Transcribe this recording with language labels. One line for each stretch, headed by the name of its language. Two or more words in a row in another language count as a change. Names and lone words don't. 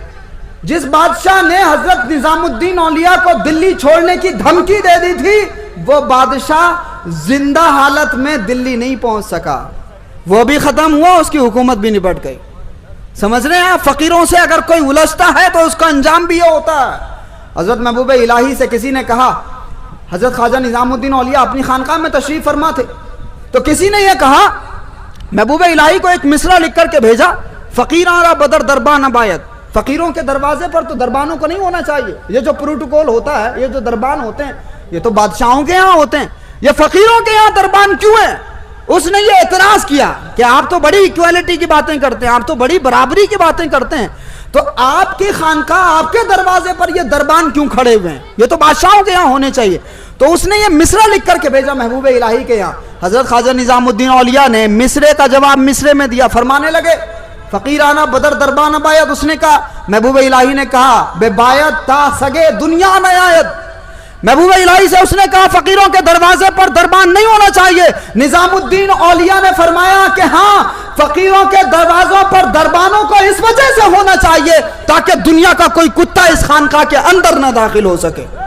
Urdu: جس بادشاہ نے حضرت نظام الدین اولیاء کو دلی چھوڑنے کی دھمکی دے دی تھی، وہ بادشاہ زندہ حالت میں دلی نہیں پہنچ سکا، وہ بھی ختم ہوا، اس کی حکومت بھی نپٹ گئی۔ سمجھ رہے ہیں؟ فقیروں سے اگر کوئی الجھتا ہے تو اس کا انجام بھی یہ ہوتا ہے۔ حضرت محبوب الہی سے کسی نے کہا، حضرت خواجہ نظام الدین اولیاء اپنی خانقاہ میں تشریف فرما تھے، تو کسی نے یہ کہا، محبوب الہی کو ایک مصرع لکھ کر کے بھیجا،
Persian: فقیراں را بدر دربان باید۔
Urdu: فقیروں کے دروازے پر تو دربانوں کو نہیں ہونا چاہیے۔ یہ جو پروٹوکول ہوتا ہے، یہ جو دربان ہوتے ہیں، یہ تو بادشاہوں کے یہاں ہوتے ہیں، یہ فقیروں کے یہاں دربان کیوں ہیں؟ اس نے یہ اعتراض کیا کہ آپ تو بڑی ایکویلٹی کی باتیں کرتے ہیں، آپ تو بڑی برابری کی باتیں کرتے ہیں، تو آپ کی خانقاہ، آپ کے دروازے پر یہ دربان کیوں کھڑے ہوئے ہیں؟ یہ تو بادشاہوں کے یہاں ہونے چاہیے۔ تو اس نے یہ مصرع لکھ کر کے بھیجا محبوب الہی کے یہاں۔ حضرت خواجہ نظام الدین اولیاء نے مصرے کا جواب مصرے میں دیا، فرمانے لگے
Persian: فقیرانہ بدر دربان باید۔
Urdu: اس نے کہا، محبوب الہی نے کہا
Persian: بے باید تا سگے دنیا نہ آید۔
Urdu: محبوب الہی سے اس نے کہا فقیروں کے دروازے پر دربان نہیں ہونا چاہیے۔ نظام الدین اولیاء نے فرمایا کہ ہاں، فقیروں کے دروازوں پر دربانوں کو اس وجہ سے ہونا چاہیے تاکہ دنیا کا کوئی کتا اس خانقاہ کے اندر نہ داخل ہو سکے۔